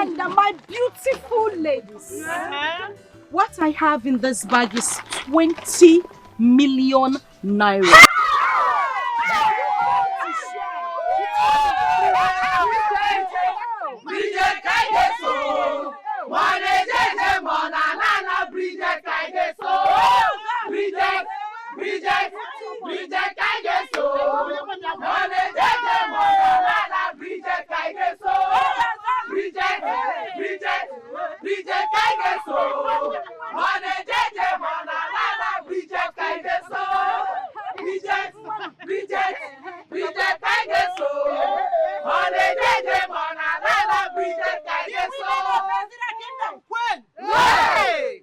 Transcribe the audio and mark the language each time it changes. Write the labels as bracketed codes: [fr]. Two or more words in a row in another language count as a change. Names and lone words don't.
[en] And my beautiful ladies. What I have in this bag is 20 million naira. Bridget Kageso. Money, JJ, Mona, Lala, Bridget Kageso. Bridget Kageso. Money, JJ, Mona, Lala, Bridget Kageso. Bridget Kageso. Money, JJ, Mona, Lala, Bridget Kageso. Bridget Kageso. Money, JJ, Mona, Lala, Bridget Kageso. Hey!